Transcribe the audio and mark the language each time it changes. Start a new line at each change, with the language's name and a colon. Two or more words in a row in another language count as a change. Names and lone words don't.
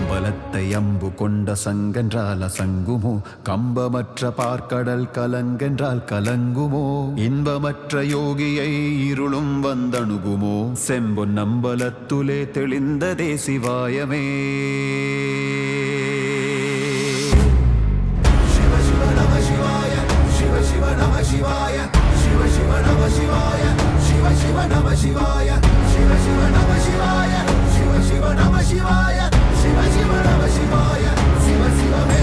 Tamil: கமலத்தை அம்பு கொண்ட சங்கென்றால் அசங்குமோ கம்பமற்ற பார்க்கடல் கலங்கென்றால் கலங்குமோ இன்பமற்ற யோகியை இருளும் வந்தணுகுமோ செம்பொன் நம்பலத்துலே தெளிந்ததே சிவாயமே
Sanskrit: शिव शिव नमः शिवाय, शिव शिव नमः शिवाय, शिव शिव नमः शिवाय, शिव शिव नमः शिवाय, शिव शिव नमः शिवाय, शिव शिव नमः शिवाय, शिव शिव नमः शिवाय, शिव शिव मे.